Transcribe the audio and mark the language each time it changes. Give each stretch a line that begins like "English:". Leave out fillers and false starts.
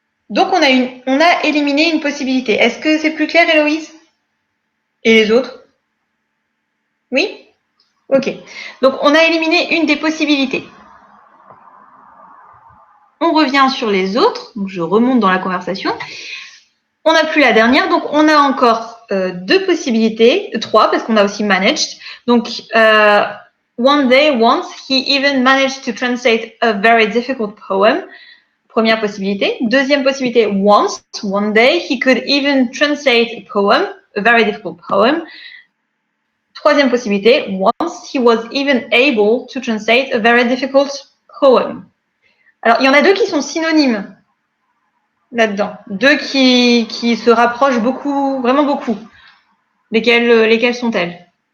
French: Donc on a éliminé une possibilité. Est-ce que c'est plus clair, Héloïse? Et les autres? Oui? Ok. Donc on a éliminé une des possibilités. On revient sur les autres. Donc je remonte dans la conversation. On n'a plus la dernière, donc on a encore deux possibilités, trois, parce qu'on a aussi managed.
English: Donc, one day, once, he even managed to translate a very difficult poem.
French: Première possibilité. Deuxième possibilité,
English: once, one day, he could even translate a poem, a very difficult poem.
French: Troisième possibilité,
English: once, he was even able to translate a very difficult poem.
French: Alors, il y en a deux qui sont synonymes là-dedans. Deux qui se rapprochent beaucoup, vraiment beaucoup. Lesquelles sont-elles?